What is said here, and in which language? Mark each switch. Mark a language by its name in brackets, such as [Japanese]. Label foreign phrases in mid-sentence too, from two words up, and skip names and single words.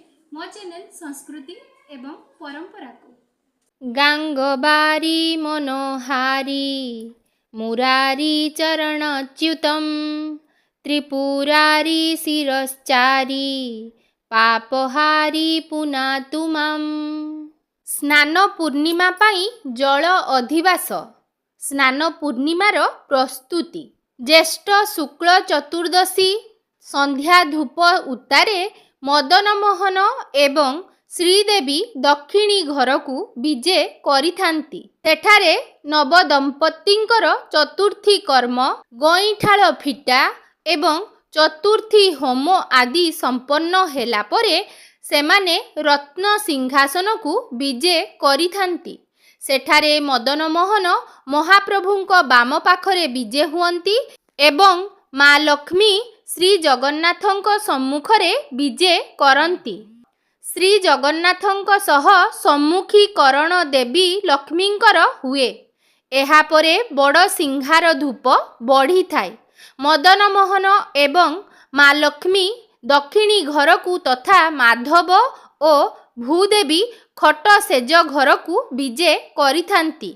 [Odia] ମୋ ଚ୍ୟାନେଲ ସଂସ୍କୃତି ଏବଂ ପରମ୍ପରା କୁ [Sanskrit] गांगबारी मनोहारी मुरारी चरणच्युतम त्रिपुरारी शिरश्चारी पापहारी पुनातु माम। [Odia] ସ୍ନାନ ପୂର୍ଣ୍ଣିମା ପାଇଁ ଜଳ ଅଧିବାସ। ସ୍ନାନ ପୂର୍ଣ୍ଣିମାର ପ୍ରସ୍ତୁତି। ଜ୍ୟେଷ୍ଠ ଶୁକ୍ଳ ଚତୁର୍ଦ୍ଦଶୀ ସନ୍ଧ୍ୟା ଧୂପ ଉତାରେ ମଦନମୋହନ ଏବଂ ଶ୍ରୀଦେବୀ ଦକ୍ଷିଣୀ ଘର କୁ ବିଜେ କରିଥାନ୍ତି। ସେଠାରେ ନବଦମ୍ପତିଙ୍କର ଚତୁର୍ଥୀ କର୍ମ ଗଇଁଠାଲ ଫିଟା ଏବଂ ଚତୁର୍ଥୀ ହୋମ ଆଦି ସମ୍ପନ୍ନ ହେଲା ପରେ ସେମାନେ ରତ୍ନ ସିଂହାସନ କୁ ବିଜେ କରିଥାନ୍ତି। ସେଠାରେ ମଦନମୋହନ ମହାପ୍ରଭୁଙ୍କ ବାମ ପାଖରେ ବିଜେ ହୁଅନ୍ତି ଏବଂ ମାଁ ଲକ୍ଷ୍ମୀ ଶ୍ରୀ ଜଗନ୍ନାଥଙ୍କ ସମ୍ମୁଖରେ ବିଜେ କରନ୍ତି। ଶ୍ରୀ ଜଗନ୍ନାଥଙ୍କ ସହ ସମ୍ମୁଖୀକରଣ ଦେବୀ ଲକ୍ଷ୍ମୀଙ୍କର ହୁଏ। ଏହା ପରେ ବଡ଼ ସିଂହାର ଧୂପ ବଢ଼ି ଥାଏ। ମଦନମୋହନ ଏବଂ ମାଁ ଲକ୍ଷ୍ମୀ ଦକ୍ଷିଣୀ ଘର କୁ ତଥା ମାଧବ ଓ ଭୂଦେବୀ ଖଟ ସେଜ ଘର କୁ ବିଜେ କରିଥାନ୍ତି।